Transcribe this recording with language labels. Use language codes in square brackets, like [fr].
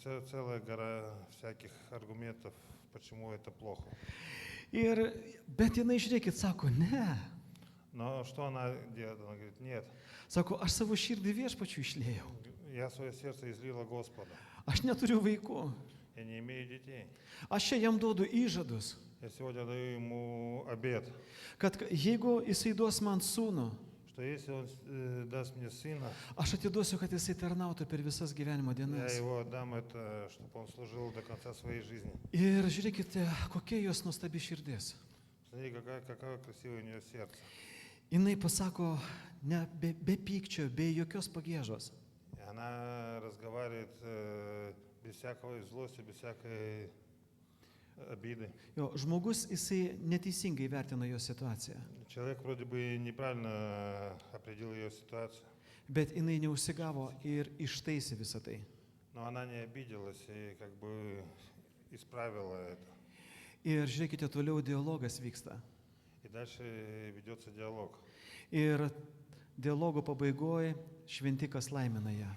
[ru] целая гора всяких аргументов, почему это плохо. [lt] Bet jinai, žiūrėkit, sako, ne. [ru] Но что она делает? Она говорит, нет, [lt] Sako, aš savo širdį viešpačiu išlėjau. [ru] я свое сердце излила Господа. [lt] Aš neturiu vaikų. [ru] Я не имею детей. [lt] Aš čia jam duodu įžadus, [ru] Я сегодня даю ему обет, [lt] kad jeigu jisai duos man sūnų, [ru] что если он даст мне сына, [lt] aš atiduosiu, kad jisai tarnautų per visas gyvenimo [ru] я [lt] dienas. [ru] его отдам это, чтобы он служил до конца своей жизни. [lt] Ir žiūrėkite, kokia jos nuostabi širdis. [ru] Смотри, какое красивое у нее сердце. [lt] Jinai pasako, ne, be pykčio, be jokios pagėžos. [ru] И она разговаривает без всякой злости, без всякой обиды. [lt] Jo, žmogus, jisai neteisingai vertina jo situaciją, [ru] Человек вроде бы неправильно определил ее ситуацию, [lt] bet jinai neužsigavo ir ištaisė visą tai. [ru] но она не обиделась и как бы исправила это. [lt] Ir žiūrėkite, toliau dialogas vyksta. [ru] И дальше ведется диалог. [lt] Ir dialogo pabaigoje šventikas laimina ją.